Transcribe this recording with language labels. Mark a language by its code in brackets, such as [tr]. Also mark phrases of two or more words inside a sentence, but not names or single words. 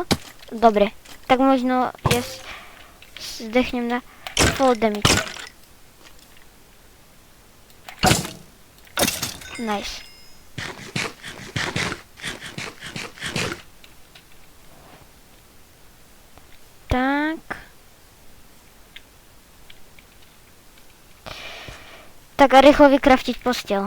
[sk] Dobre, tak možno ja zdechnem na [en] full damage. [sk] Nice. Tak. Tak a rýchlo vykraftiť posteľ.